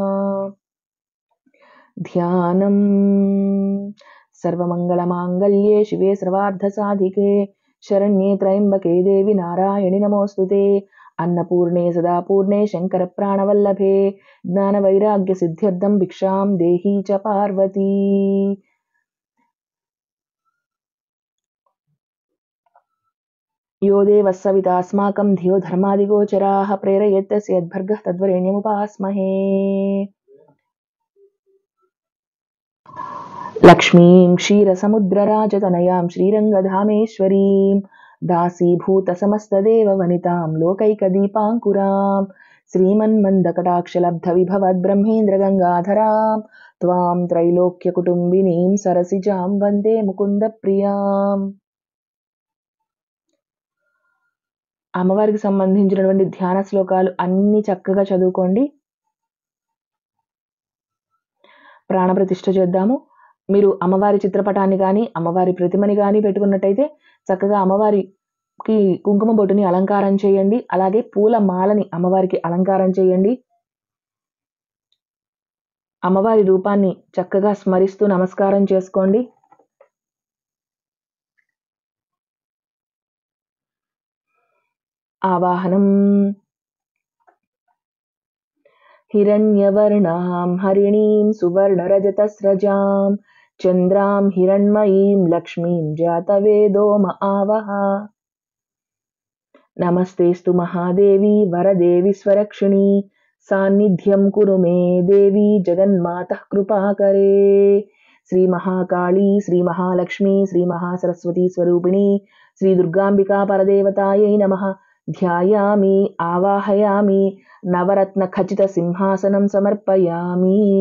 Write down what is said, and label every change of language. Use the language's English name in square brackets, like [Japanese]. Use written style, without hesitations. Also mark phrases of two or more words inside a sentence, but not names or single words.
[Sanskrit] ధ్యానం సర్వమంగళమాంగళ్యే శివే సర్వార్థసాధికే శరణ్యే త్రయంబకే దేవి నారాయణి నమోస్తుతే అన్నపూర్ణే సదాపూర్ణే శంకర ప్రాణవల్లభే జ్ఞాన వైరాగ్య సిద్ధ్యర్థం భిక్షాం దేహీ చ పార్వతీ यो देवः सवितास्माकं धियो धर्मादिगोचराः प्रेरयेत्तस्य यद्भर्गः तद्वरेण्यमुपास्महे लक्ष्मीं क्षीरसमुद्रराजतनयां श्रीरङ्गधामेश्वरीं दासीभूतसमस्तदेववनितां लोकैकदीपाङ्कुरां श्रीमन्मन्दकटाक्षलब्धविभवद्ब्रह्मेन्द्रगङ्गाधरां त्वां त्रैलोक्यकुटुम्बिनीं सरसिजां वन्दे मुकुन्दप्रियाम् [Telugu] అమ్మవారికి సంబంధించినటువంటి ధ్యాన శ్లోకాలు అన్ని చక్కగా చదువుకోండి ప్రాణప్రతిష్ఠ చేద్దాము మీరు అమ్మవారి చిత్రపటాన్ని కానీ అమ్మవారి ప్రతిమని కానీ పెట్టుకున్నట్టయితే చక్కగా అమ్మవారికి కుంకుమ బొట్టుని అలంకారం చేయండి అలాగే పూల మాలని అమ్మవారికి అలంకారం చేయండి అమ్మవారి రూపాన్ని చక్కగా స్మరిస్తూ నమస్కారం చేసుకోండి [Sanskrit] ఆవాహనం हिरण्यवर्णां हरिणीं सुवर्णरजतस्रजां चन्द्रां हिरण्मयीं लक्ष्मीं जातवेदो आवह नमस्तेस्तु महादेवी वरदेवी स्वरक्षिणी सान्निध्यं कुरु मे देवी जगन्मातः कृपाकरे श्री महाकाली श्री महालक्ष्मी श्री महासरस्वती स्वरूपिणी श्री दुर्गांबिका परदेवतायै नमः ध्यायामि आवाहयामि नवरत्न खचित सिंहासनं समर्पयामि